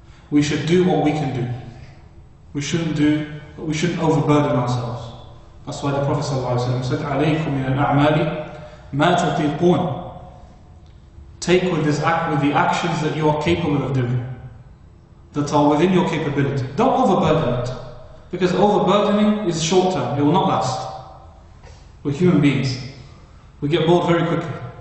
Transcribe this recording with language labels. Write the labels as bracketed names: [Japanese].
[English] We should do what we can do. We shouldn't overburden ourselves. That's why the Prophet ﷺ said, [Arabic] عَلَيْكُمْ مِنَ الْأَعْمَالِ مَا تُطِيقُونَ. [English] Take with the actions that you are capable of doing, that are within your capability. Don't overburden it, because overburdening is short term, it will not last. We're human beings. We get bored very quickly.